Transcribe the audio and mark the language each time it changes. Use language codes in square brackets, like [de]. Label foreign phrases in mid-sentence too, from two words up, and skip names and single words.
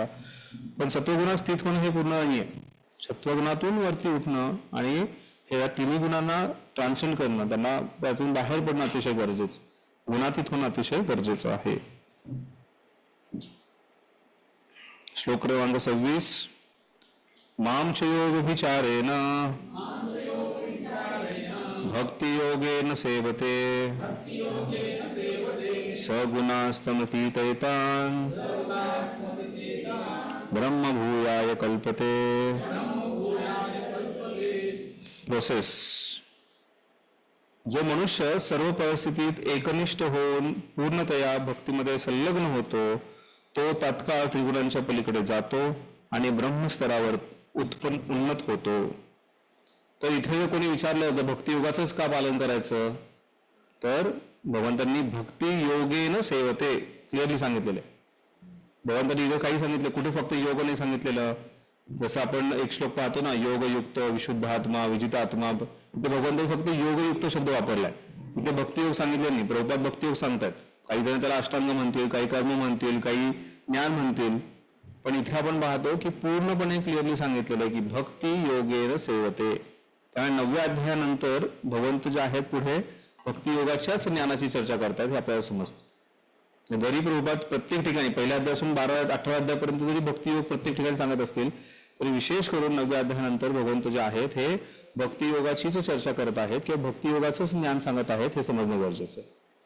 [mr] पण सत्वगुणात स्थित होणं हे पूर्ण नाहीये. सत्वगुणातून वरती उठणं आणि हे या तिन्ही गुणांना ट्रान्सेंड करणं, त्यांना त्यातून बाहेर पडणं अतिशय गरजेचं, गुणातीत होणं अतिशय गरजेचं आहे. श्लोक क्रमांक [sa] 26 माम च योग विचारेण भक्ति योगेन सेवते सगुणास्तमतीतैतान् ब्रह्म भूयाय कल्पते. [mr] प्रोसेस. जो मनुष्य सर्व परिस्थितीत एकनिष्ठ होऊन पूर्णतया भक्तीमध्ये संलग्न होतो तो तात्काळ त्रिगुणांच्या पलीकडे जातो आणि ब्रह्मस्तरावर उन्नत होतो. तर इथे जर कोणी विचारलं होतं भक्ती योगाचंच का पालन करायचं तर भगवंतांनी [sa] भक्ती योगेन सेवते [mr] क्लिअरली सांगितलेलं आहे. भगवंतांनी इथं काही सांगितलं, कुठे फक्त योग नाही सांगितलेलं. जसं आपण एक श्लोक पाहतो ना [sa] योगयुक्त विशुद्धात्मा विजितात्मा, [mr] तिथे भगवंतांनी फक्त योगयुक्त शब्द वापरलाय, तिथे भक्तियोग सांगितले नाही. प्रभुपाद भक्तियोग सांगतात, काही जण त्याला अष्टांग म्हणतील, काही कर्म म्हणतील, काही ज्ञान म्हणतील, पण इथे आपण पाहतो की पूर्णपणे क्लिअरली सांगितलेलं आहे की [sa] भक्ती योगेन सेवते. [mr] त्यामुळे 9व्या अध्यायानंतर भगवंत जे आहेत पुढे भक्ती योगाच्याच ज्ञानाची चर्चा करतात हे आपल्याला समजतं. जरी प्रभुपाद प्रत्येक ठिकाणी पहिल्या अध्यायापासून 18व्या अध्यायापर्यंत जरी भक्तियोग प्रत्येक ठिकाणी सांगत असतील तरी विशेष करून 9व्या अध्यायानंतर भगवंत जे आहेत हे भक्ती योगाचीच चर्चा करत आहेत किंवा भक्ती योगाचंच ज्ञान सांगत आहेत हे समजणं गरजेचं आहे.